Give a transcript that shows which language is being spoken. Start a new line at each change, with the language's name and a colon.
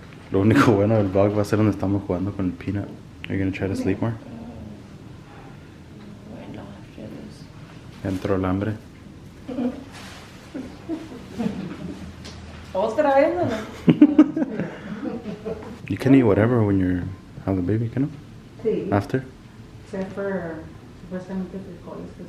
Spanish: Lo único bueno del vlog va a ser donde estamos jugando con el peanut.
English: Are you gonna try to sleep more? Bueno, after this.
Spanish: Ya entró el hambre. ¿Otra vez o no?
English: You can eat whatever when you're have the baby, can you?
Spanish: Sí.
English: After? Except for supuestamente frijoles.